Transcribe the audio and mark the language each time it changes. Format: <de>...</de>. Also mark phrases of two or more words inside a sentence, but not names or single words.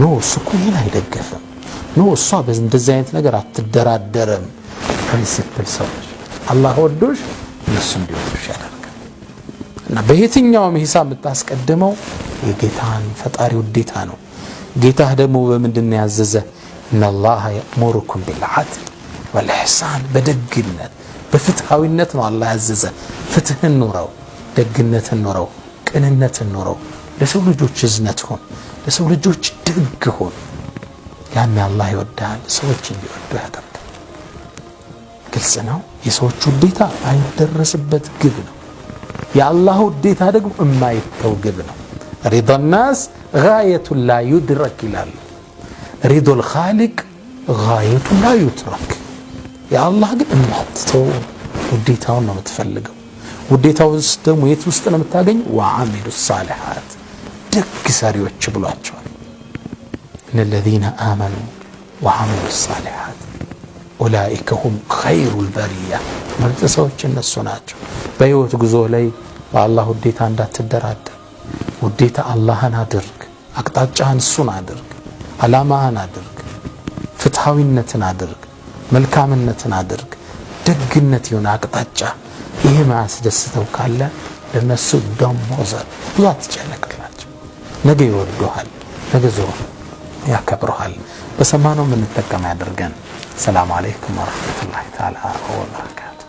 <am>እሱ እኮ ይሄን አይደገፍም ኖ እሷ በእንደዚህ አይነት ነገር አትደራደርም ፕሪንሲፕል ሰዎች አላህ ወዶሽ እነሱ እንዲወዱሽ ያደርጋል እና በየትኛውም ሂሳብ የምታስቀድመው የጌታን ፈጣሪ ውዴታ ነው ጌታህ ደግሞ በምንድን ያዘዘ</am> <ar>ان الله يأمركم بالعدل والإحسان</ar> <am>በደግነት በፍትሃዊነት ነው አላህ ያዘዘ ፍትህን ኑረው ደግነትን ኑረው ቅንነትን ኑረው ለሰው ልጆች እዝነት ሆን ለሰው ልጆች ደግ ሆን ያን አላህ ይወዳል ሰዎች እንዲወዱ ያደርጋል ግልጽ ነው የሰዎች ውዴታ አይደረስበት ግብ ነው የአላህ ውዴታ ደግሞ የማይተው ግብ ነው</am> <ar>رضا الناس غاية لا يدرك</ar> <am>ይላል</am> <ar>رضا الخالق غاية لا يترك يا الله</ar> <am>ግን እናትተው ውዴታውን ነው የምትፈልገው ውዴታውስ ደግሞ የት ውስጥ ነው የምታገኝ</am> <ar>وعملوا الصالحات</ar> <am>ደግ ሰሪዎች ብሏቸዋል</am> <ar>ان الذين آمنوا وعملوا الصالحات اولئك هم خير البريه</ar> <am>ማለት ሰዎች እነሱ ናቸው በህይወት ጉዞ ላይ በአላህ ውዴታ እንዳትደራደር ውዴታ አላህን አድርግ አቅጣጫህን እሱን አድርግ አላማህን አድርግ ፍትሃዊነትን አድርግ መልካምነትን አድርግ ደግነት ይሁን አቅጣጫ ይሄ ማስደስተው ካለ ለነሱ ደሞዝ ብዛት ጨነቅላቸው ነገ ይወዱሃል ነገ ዞር ያከብሩሃል በሰማነው ምን ተጠቀም ያደርገን</am> <ar>سلام عليكم ورحمة الله تعالى وبركاته</ar>